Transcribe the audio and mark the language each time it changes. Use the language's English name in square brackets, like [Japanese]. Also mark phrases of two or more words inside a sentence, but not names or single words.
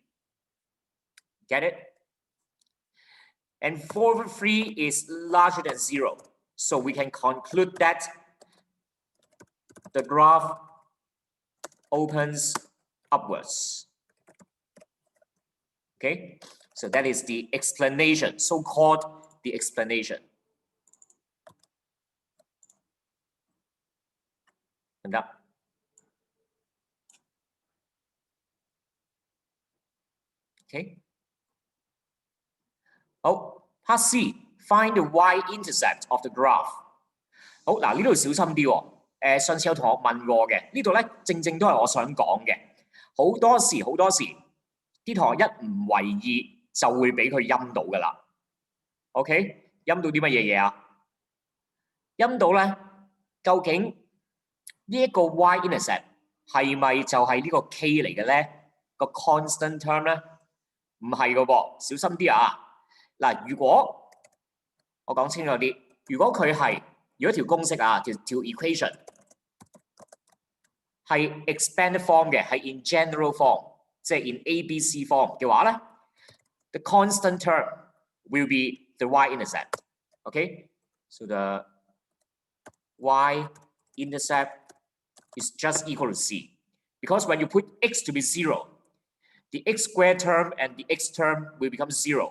[English] Get it? And 4 over 3 is larger than 0. So we can conclude that the graph opens upwards. Okay, so that is the explanation, so-called the explanation. [Cantonese] 得唔得？ [English] Okay. 好 ，Part C find the y-intercept of the graph。 [Cantonese] 好嗱，呢度小心啲喎。上次有同學問過嘅，呢度咧正正都係我想講嘅。好多時啲同學一唔為意就會俾佢陰到㗎啦。OK， 陰到啲乜嘢嘢啊？陰到咧，究竟呢一個 y-intercept 係咪就係呢個 k 嚟嘅咧？個 [English] constant term [Cantonese] 咧？唔係㗎噃，小心啲啊！嗱，如果我講清楚啲，如果條公式啊，條 equation 係 [English] expanded form [Cantonese] 嘅，係 [English] in general form，即係 in ABC form [Cantonese] 嘅話咧 [English] ，the constant term will be the y-intercept. Okay, so the y-intercept is just equal to c, because when you put x to be 0, the x squared term and the x term will become 0.